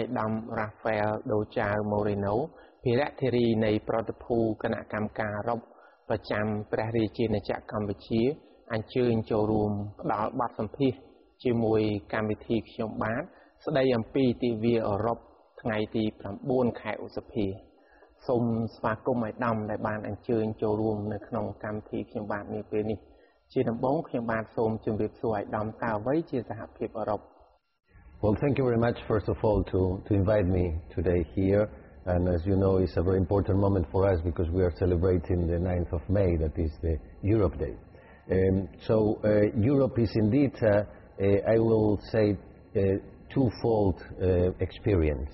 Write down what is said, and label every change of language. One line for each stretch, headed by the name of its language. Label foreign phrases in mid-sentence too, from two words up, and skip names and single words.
Khmer: ត្តម Rafael Dochao Moreno ភារៈធារីនៃប្រតិភូគណៈកម្មការអឺរ៉ុបប្រចាំព្រះរាជាណាចក្រកម្ពុជាអញ្ជើញចូលរួមផ្ដល់បទសម្ភាសន៍ជាមួយកម្មវិធីខ្ញុំបាទស្ដីអំពីទិវាអឺរ៉ុបថ្ងៃទី9ខែឧសភាសូមស្វាគមន៍ឲ្យដំដែលបានអញ្ជើញចូលរួមនៅក្នុងកម្មវិធីខ្ញុំបាទនាពេលនេះជាដំបូងខ្ញុំបាទសូមជម្រាបសួរឲ្យដំតើអ្វីជាសហភាពអឺរ៉ុប
English: Well, thank you very much, first of all, to invite me today here. And as you know, it's a very important moment for us because we are celebrating the 9th of May, that is the Europe Day. Europe is indeed, I will say, a twofold experience.